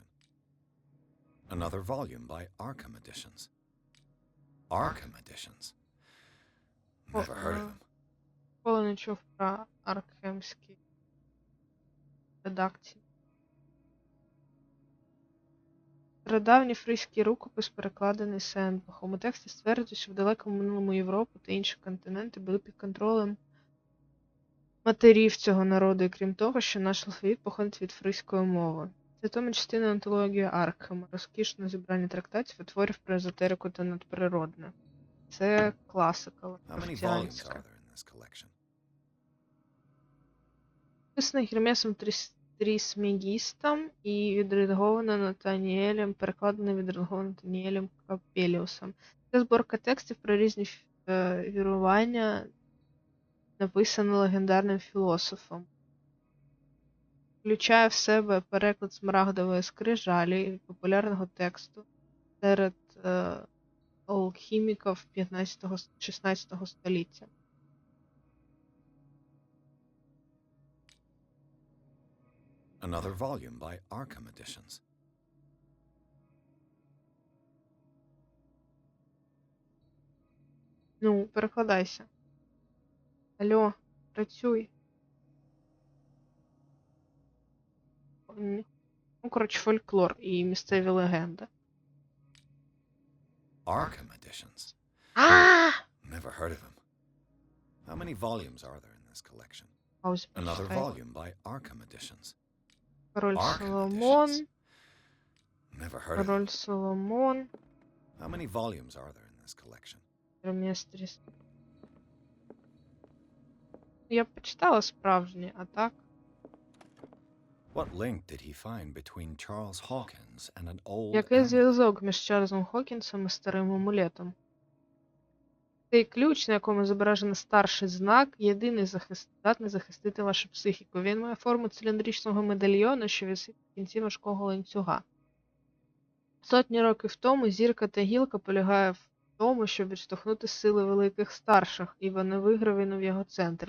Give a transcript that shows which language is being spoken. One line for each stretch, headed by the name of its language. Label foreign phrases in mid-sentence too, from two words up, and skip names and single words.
English: Another volume by Arkham Editions. Arkham Editions. Never heard of them.
Ukrainian: Ніколи не чув про аркхемські редакції. Стародавній фризький рукопис, перекладений Сенбахом. У тексті стверджується, що в далекому минулому Європу та інші континенти були під контролем матерів цього народу, і крім того, що наш алфавіт походить від фризької мови. Це тому частина антології Аркхема, розкішне зібрання трактатів і творів про езотерику та надприродне. Це класика
English: How many volumes
Ukrainian: лавкрафтіанська.
English: are there in this collection?
Ukrainian: Написано Гермесом Трісмегістом і відредаговано Натаніелем, перекладено відредаговано Натаніелем Капеліусом. Це зборка текстів про різні вірування, написана легендарним філософом. Включає в себе переклад смарагдової скрижалі, популярного тексту серед алхіміків 15-16 століття.
English: Another volume by Arkham Editions.
Ukrainian: Ну, перекладайся. Алло, працюй. Ну, коротше, фольклор і місцеві легенди.
English: Arkham Editions. Never heard of them. How many volumes are there in this collection?
Ukrainian: Паузі
English: Another
Ukrainian: почекай.
English: volume by Arkham Editions.
Ukrainian: Король
English: Arkham
Ukrainian: Соломон.
English: Editions. Never heard of them.
Ukrainian: Король Соломон.
English: How many volumes are there in this collection?
Ukrainian: Реместріс. Я почитала справжні, а так.
English: What link did he find between Charles Hawkins and an old
Ukrainian: Який
English: amulet?
Ukrainian: зв'язок між Чарльзом Хокінсом і старим амулетом? Цей ключ, на якому зображено старший знак, єдиний здатний захистити вашу психіку. Він має форму циліндричного медальйона, що висить в кінці важкого ланцюга. Сотні років тому зірка та гілка полягає в тому, щоб відштовхнути сили великих старших, і вони вигравіну в його центр.